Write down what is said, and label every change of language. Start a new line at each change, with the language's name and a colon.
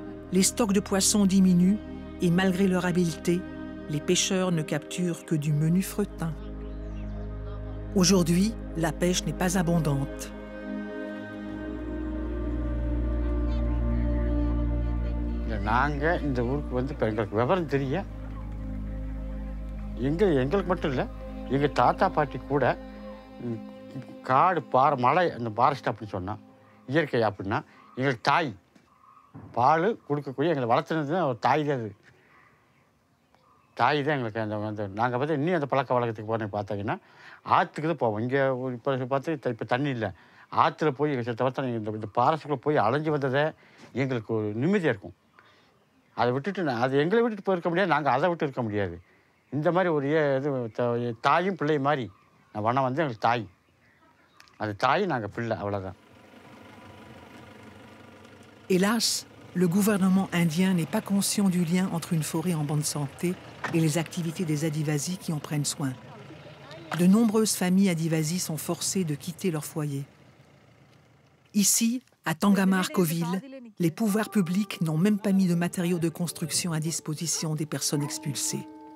French: Les stocks de poissons diminuent et malgré leur habileté, les pêcheurs ne capturent que du menu fretin. Aujourd'hui, la pêche n'est pas abondante.
Tamil: நாங்கள் இந்த ஊருக்கு வந்து இப்போ எங்களுக்கு விவரம் தெரிய எங்களுக்கு மட்டும் இல்லை எங்கள் தாத்தா பாட்டி கூட காடு மலை அந்த ஃபாரஸ்ட் அப்படின்னு சொன்னால் இயற்கை அப்படின்னா எங்களுக்கு தாய் பால் கொடுக்கக்கூடிய எங்களை வளர்த்துனது ஒரு தாய் தான் அது தாய் தான் எங்களுக்கு அந்த நாங்கள் பார்த்து இன்னும் அந்த பழக்க வழக்கத்துக்கு போனேன் பார்த்தாங்கன்னா ஆற்றுக்கு தான் போவோம் இங்கே இப்போ பார்த்து இப்போ தண்ணி இல்லை ஆற்றுல போய் எங்கள் தவிர்த்து இந்த ஃபாரஸ்ட்டுக்குள்ளே போய் அலைஞ்சு வந்ததை எங்களுக்கு ஒரு நிம்மதியாக இருக்கும் அதை விட்டுட்டு அது எங்களை விட்டுட்டு போயிருக்க முடியாது நாங்கள் அதை விட்டு இருக்க முடியாது இந்த மாதிரி ஒரு இது தாயும் பிள்ளை மாதிரி வனம் வந்து எங்களுக்கு தாய் அது தாய் நாங்கள் பிள்ளை அவ்வளோதான்.
French: Hélas, le gouvernement indien n'est pas conscient du lien entre une forêt en bonne santé et les activités des Adivasi qui en prennent soin. De nombreuses familles Adivasi sont forcées de quitter leur foyer. Ici, à Tangamarkoville, les pouvoirs publics n'ont même pas mis de matériaux de construction à disposition des personnes expulsées.